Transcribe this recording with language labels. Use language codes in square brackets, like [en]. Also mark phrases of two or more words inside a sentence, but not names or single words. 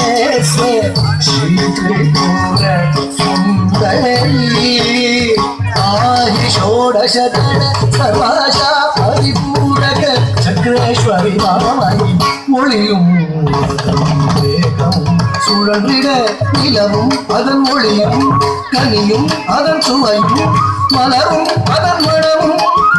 [sa] से श्री त्रिपुर सुंदरी आहि षोडशगण सर्वाशा परिपूरक चक्रेश्वरी मामली மொழியும் [ta] சுழன்றிட நிலவும் அதன் மொழியும் கனியும் அதன் சுவையும் மலரும் அதன் மனமும்